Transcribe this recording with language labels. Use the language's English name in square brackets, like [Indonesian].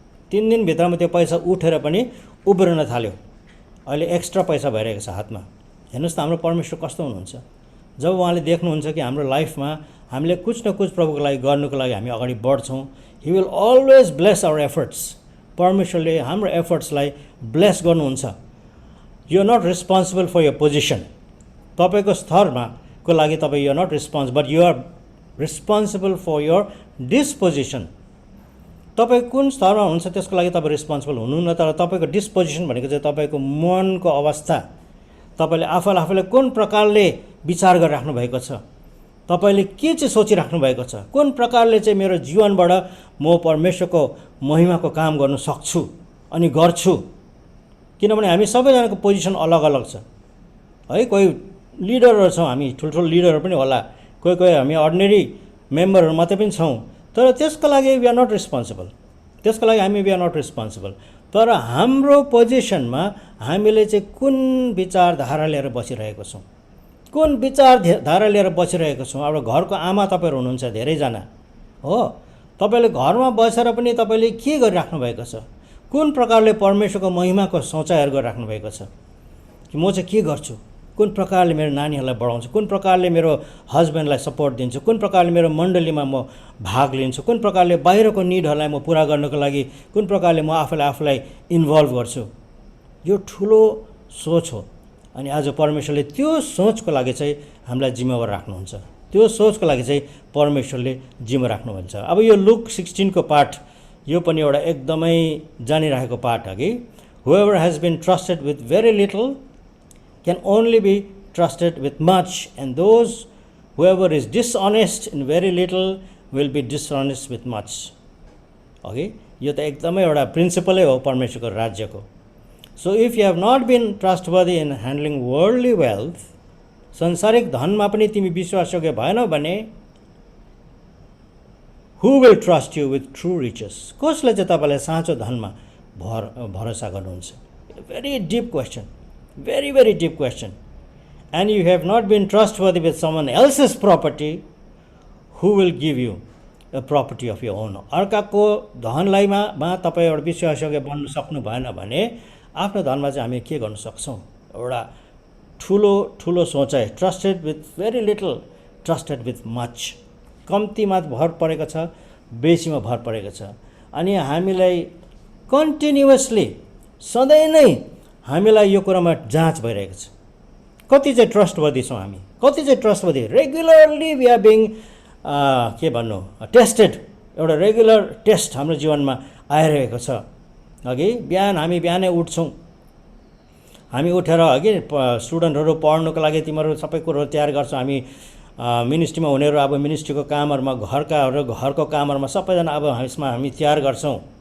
[Nepali] 3 दिनभित्रमा त्यो पैसा उठेर पनि उब्रिन थाल्यो। अहिले एक्स्ट्रा पैसा भइरहेको छ हातमा। हेर्नुहोस् त हाम्रो परमेश्वर कस्तो हुनुहुन्छ। जब उहाँले देख्नुहुन्छ कि हाम्रो लाइफमा हामीले कुछ न कुछ प्रभुको लागि गर्नुको लागि हामी अगाडि बढ्छौँ, [English] He will always bless our efforts. [Nepali] परमेश्वरले हाम्रो एफर्ट्सलाई ब्लेस गर्नुहुन्छ। [English] You are not responsible for your position. [Nepali] तपाईँको स्तरमा को लागि तपाईँ [English] You are not responsible, but you are responsible for your disposition. [Nepali] तपाईँ कुन स्तरमा हुनुहुन्छ त्यसको लागि तपाईँ रेस्पोन्सिबल हुनुहुन्न, तर तपाईँको डिस्पोजिसन भनेको चाहिँ तपाईँको मनको अवस्था, तपाईँले आफूलाई कुन प्रकारले विचार गरिराख्नु भएको छ, तपाईँले के चाहिँ सोचिराख्नु भएको छ, कुन प्रकारले चाहिँ मेरो जीवनबाट म परमेश्वरको महिमाको काम गर्न सक्छु अनि गर्छु। किनभने हामी सबैजनाको पोजिसन अलग अलग छ है। कोही लिडरहरू छौँ, हामी ठुल्ठुलो लिडरहरू पनि होला, कोही हामी अर्डिनेरी मेम्बरहरू मात्रै पनि छौँ, तर त्यसको लागि [English] We are not responsible. [Nepali] त्यसको लागि हामी [English] We are not responsible. [Nepali] तर हाम्रो पोजिसनमा हामीले चाहिँ कुन विचारधारा लिएर बसिरहेको छौँ, कुन विचारधारा लिएर बसिरहेको छौँ। अब घरको आमा तपाईँहरू हुनुहुन्छ धेरैजना हो, तपाईँले घरमा बसेर पनि तपाईँले के गरिराख्नु भएको छ, कुन प्रकारले परमेश्वरको महिमाको सोचाइहरू गरिराख्नु भएको छ कि म चाहिँ के गर्छु, कुन प्रकारले मेरो नानीहरूलाई बढाउँछु, कुन प्रकारले मेरो हस्बेन्डलाई सपोर्ट दिन्छु, कुन प्रकारले मेरो मण्डलीमा म भाग लिन्छु, कुन प्रकारले बाहिरको निडहरूलाई म पुरा गर्नको लागि कुन प्रकारले म आफूलाई इन्भल्भ गर्छु। यो ठुलो सोच हो। अनि आज परमेश्वरले त्यो सोचको लागि चाहिँ हामीलाई जिम्मेवार राख्नुहुन्छ। त्यो सोचको लागि चाहिँ परमेश्वरले जिम्मा राख्नुहुन्छ। अब यो लुक 16 को पाठ यो पनि एउटा एकदमै जानिरहेको पाठ हो कि [English] whoever has been trusted with very little can only be trusted with much, and those whoever is dishonest in very little will be dishonest with much. Okay, [Nepali] यो त एकदमै एउटा प्रिन्सिपलै हो परमेश्वरको राज्यको। [English] So if you have not been trustworthy in handling worldly wealth, संसारिक धनमा पनि तिमी विश्वासयोग्य भएनौ भने who will trust you with true riches? [Nepali] कसले चाहिँ तपाईँलाई साँचो धनमा भरोसा गर्नुहुन्छ? [English] Very deep question, very very deep question. And you have not been trustworthy with someone else's property, who will give you a property of your own? [Nepali] अर्काको धनलाईमा तपाईँ एउटा विश्वासयोग्य बन्नु सक्नु भएन भने आफ्नो धनमा चाहिँ हामी के गर्न सक्छौँ? एउटा ठुलो सोचाइ, [English] Trusted with very little, trusted with much. [Nepali] कम्तीमा भर परेको छ, बेसीमा भर परेको छ. अनि हामीलाई कन्टिन्युअसली सधैँ नै हामीलाई यो कुरामा जाँच भइरहेको छ. कति चाहिँ ट्रस्टवर्दी छौँ हामी, कति चाहिँ trustworthy? [English] regularly we are being [Nepali] के भन्नु, [English] Tested. [Nepali] एउटा रेगुलर टेस्ट हाम्रो जीवनमा आइरहेको छ. अघि हामी बिहानै उठ्छौँ, हामी उठेर अघि स्टुडेन्टहरू पढ्नुको लागि तिमीहरू सबै कुरोहरू तयार गर्छौँ. हामी मिनिस्ट्रीमा हुनेहरू अब मिनिस्ट्रीको कामहरूमा, घरको कामहरूमा सबैजना अब यसमा हामी तयार गर्छौँ.